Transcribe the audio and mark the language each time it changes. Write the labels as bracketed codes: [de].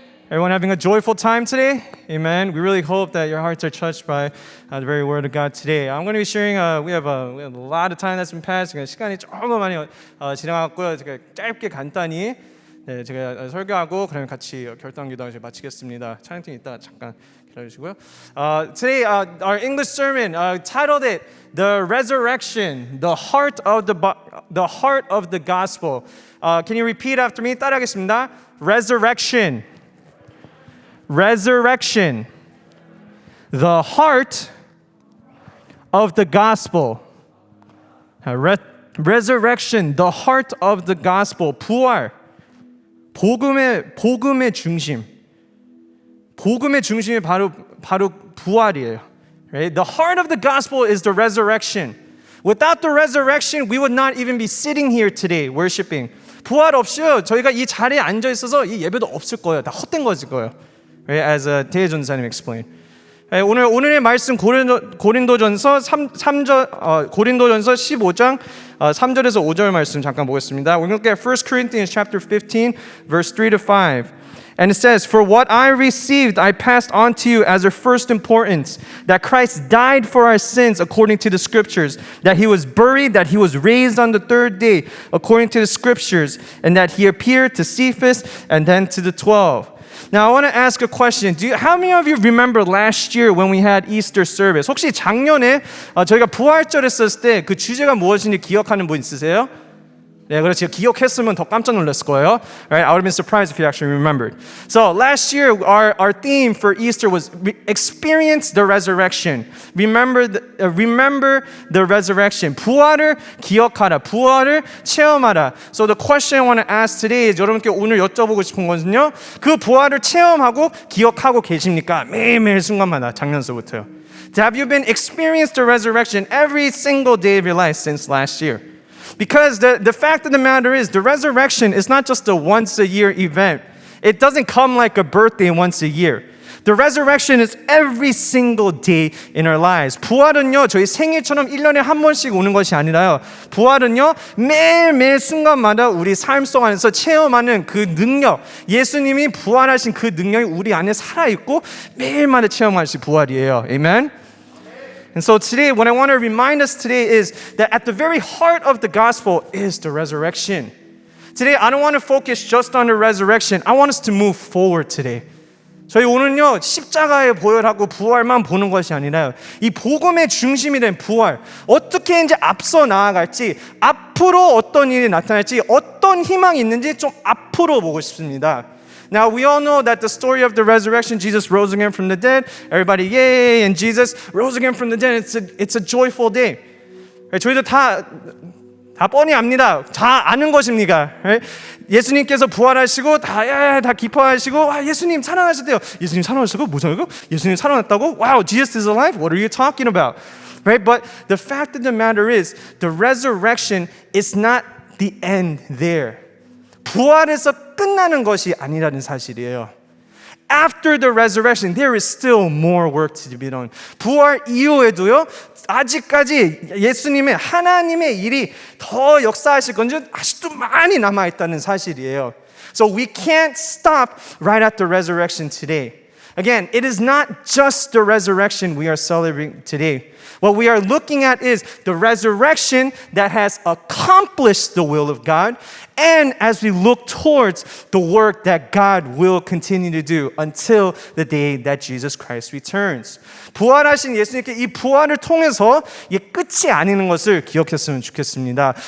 [en] Everyone having a joyful time today? Amen. We really hope that your hearts are touched by the very word of God today. I'm going to be sharing. We have a lot of time that's been passed. [ko] 시간이 조금 많이 지나갔고요. 제가 짧게 간단히 제가 설교하고 그러면 같이 결단기도 마치겠습니다. 촬영팀 이따 잠깐 기다려주시고요. [en] Today, our English sermon titled it "The Resurrection, the Heart of the Gospel." Can you repeat after me? [ko] 따라하겠습니다. [en] Resurrection, resurrection, the heart of the gospel. Resurrection, the heart of the gospel. [ko] 부활. 복음의 중심. 복음의 중심이 바로 부활이에요. [en] Right? The heart of the gospel is the resurrection. Without the resurrection, we would not even be sitting here today worshiping. [ko] 부활 없이요, 저희가 이 자리에 앉아 있어서 이 예배도 없을 거예요. 다 헛된 것일 거예요. [en] Right? As 대혜 전사님 explained. [ko] 오늘의 말씀 고린도전서 15장 3절에서 5절 말씀 잠깐 보겠습니다. [en] We're going to look at 1 Corinthians chapter 15 verse 3 to 5. And it says, "For what I received I passed on to you as of first importance, that Christ died for our sins according to the scriptures, that he was buried, that he was raised on the third day according to the scriptures, and that he appeared to Cephas and then to the 12." Now I want to ask a question. How many of you remember last year when we had Easter service? [ko] 혹시 작년에 저희가 부활절 했었을 때 그 주제가 무엇인지 기억하는 분 있으세요? 네, 그렇죠. 기억했으면 더 깜짝 놀랐을 거예요. [en] Right? I would have been surprised if you actually remembered. So last year, our theme for Easter was experience the resurrection. Remember the resurrection. [ko] 부활을 기억하라. 부활을 체험하라. [en] So the question I want to ask today is [ko] 여러분께 오늘 여쭤보고 싶은 것은요. 그 부활을 체험하고 기억하고 계십니까? 매일매일 순간마다 작년서부터요. [en] Have you been experienced the resurrection every single day of your life since last year? Because the fact of the matter is, the resurrection is not just a once-a-year event. It doesn't come like a birthday once a year. The resurrection is every single day in our lives. [ko] 부활은요, 저희 생일처럼 1년에 한 번씩 오는 것이 아니라요. 부활은요, 매일매일 순간마다 우리 삶 속 안에서 체험하는 그 능력, 예수님이 부활하신 그 능력이 우리 안에 살아있고 매일마다 체험하신 부활이에요. [en] Amen? And so today, what I want to remind us today is that at the very heart of the gospel is the resurrection. Today, I don't want to focus just on the resurrection. I want us to move forward today. [ko] 저희 오늘은요, 십자가의 보혈하고 부활만 보는 것이 아니라요, 이 복음의 중심이 된 부활, 어떻게 이제 앞서 나아갈지, 앞으로 어떤 일이 나타날지, 어떤 희망이 있는지 좀 앞으로 보고 싶습니다. [en] Now we all know that the story of the resurrection, Jesus rose again from the dead. Everybody, yay! And Jesus rose again from the dead. It's a joyful day. [ko] 저희도 다 뻔히 압니다. 다 아는 것입니다. 예수님께서 부활하시고 다 기뻐하시고, 와, 예수님 살아나셨대요. 예수님 살아나셨고 뭐죠? 예수님 살아났다고? [en] Wow, Jesus is alive. What are you talking about? Right? But the fact of the matter is, the resurrection is not the end there. [ko] 부활에서 끝나는 것이 아니라는 사실이에요. [en] After the resurrection, there is still more work to be done. [ko] 부활 이후에도요, 아직까지 하나님의 일이 더 역사하실 건지 아직도 많이 남아있다는 사실이에요. [en] So we can't stop right at the resurrection today. Again, it is not just the resurrection we are celebrating today. What we are looking at is the resurrection that has accomplished the will of God, and as we look towards the work that God will continue to do until the day that Jesus Christ returns. [ko] 부활하신 예수님께 이 부활을 통해서 이게 끝이 아닌 것을 기억했으면 좋겠습니다.